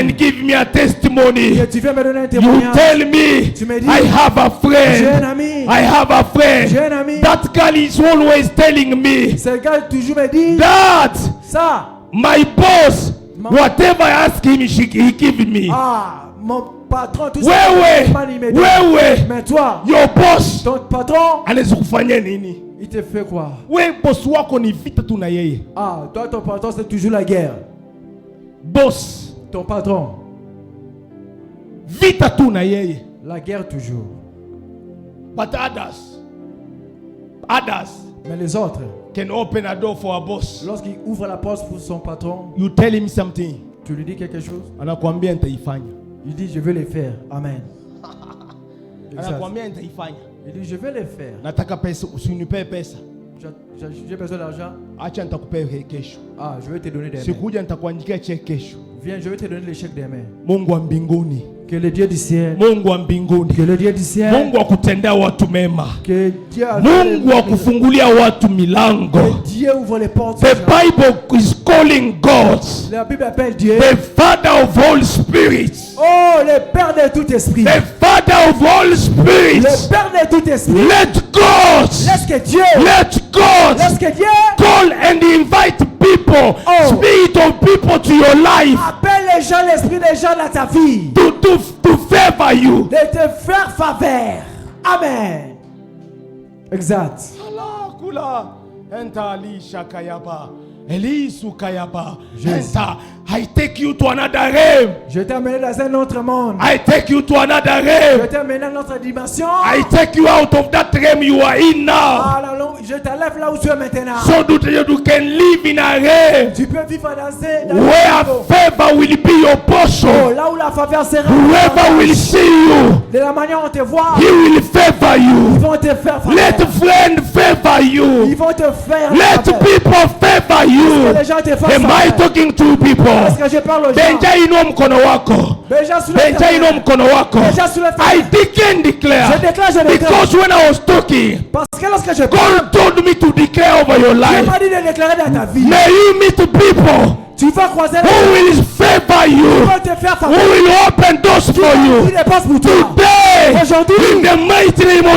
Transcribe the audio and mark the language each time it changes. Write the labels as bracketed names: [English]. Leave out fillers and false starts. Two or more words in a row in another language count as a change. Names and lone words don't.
[English] and give me a testimony. [French] Que tu viens me donner un [English] You [French] témoignage. [English] tell me [French] Tu me dis, [English] I have a [French] J'ai un [English] friend. [French] ami. [English] I have a friend. [French] J'ai un ami. [English] That girl is always telling me [French] Ce gars toujours me dit [English] that [French] ça. [English] my boss, [French] Ma- [English] whatever I ask him, he give me. [French] Ah, mon patron, tout [Swahili] Wewe, [French] il me donne. [Swahili] wewe, [French] Mais toi, [English] your boss [French] ton patron, [Swahili] anaweza kufanya nini? [French] il te fait quoi? [Swahili] We boss wako ni vita tu na yeye. [French] Ah, toi, ton patron, c'est toujours la guerre. [Swahili] Boss, [French] Ton patron, [Swahili] vita tu na yeye. [French] la guerre toujours. [English] But others [French] Mais les autres, [English] can open a door for a boss. [French] lorsqu'il ouvre la porte pour son patron, [English] You tell him something, [French] tu lui dis quelque chose, [Swahili] anakuambia nitaifanya. [French] il dit je vais le faire. Amen. Exact. [Swahili] Anakuambia nitaifanya. [French] Il dit je vais le faire. [Swahili] Nataka pesa, usinipe pesa. [French] J'ai besoin d'argent. [Swahili] Acha nitakupea kesho. [French] Ah, je vais te donner des mains. [Swahili] Sikuja nitakuandikia cheki kesho. [French] Viens, je vais te donner le chèque des mains. [Swahili] Mungu wa mbinguni. [French] Que le Dieu du ciel, [Swahili] Mungu wa mbinguni. [French] que le Dieu du ciel, [Swahili] Mungu wa kutendea watu mema. [French] que Dieu, [Swahili] Mungu wa kufungulia watu milango. [French] Dieu ouvre les portes. [English] The Bible is calling God [French] La Bible appelle Dieu. [English] the Father of all spirits. [French] Oh, le Père de tout esprit. [English] The Father of all [French] Le [English] spirits. [French] Père de tout esprit. [English] Let God, [French] Laisse que Dieu, [English] let God [French] laisse que Dieu [English] call and invite people, Oh. spirit of people to your life [French] appelle les gens, l'esprit des gens dans ta vie. [English] to favor you. [French] De te faire faveur. Amen. Exact. Allah kula enta ali shakayaba elisu kayaba [English] Yes. enta. I take you to another realm. [French] Je t'ai amené dans un autre monde. [English] I take you to another [French] Je [English] realm. [French] t'ai amené dans une autre dimension. [English] I take you out of that realm you are in now, [French] Ah, je t'enlève là où tu es maintenant. [English] so that you can live in a realm [French] Tu peux vivre dans un [English] where favor will be your Oh, portion. [French] là où la faveur sera. [English] Whoever will see you, [French] De la manière dont on te voit, [English] he will favor [French] ils [English] you. [French] vont te faire faveur. [English] Let friend favor [French] Ils [English] you. [French] vont te faire [English] Let [French] faveur. [English] people favor [French] Que [English] you. [French] les gens te fassent [English] Am I [French] faveur. [English] talking to people? [French] Parce que je parle aux gens. [Swahili] Benja inua mkono wako. [French] Benja soulève ta [Swahili] Benja inua [French] main. [Swahili] mkono wako. [French] Benja soulève ta [English] I [French] main. [English] declare and [French] Je [English] declare. [French] déclare, je déclare. [English] Because when I was talking, [French] Parce que lorsque je parle, [English] God told me to declare over your [French] Dieu [English] life. [French] m'a dit de déclarer dans ta vie. [English] May you meet people [French] Tu vas croiser les [English] who [French] gens [English] will favor [French] qui [English] you, [French] vont te faire [English] who [French] faveur. [English] will open doors [French] Qui [English] for [French] vont [English] you. [French] ouvrir des portes pour toi. [English] Today, [French] Aujourd'hui, [English] in the mighty name of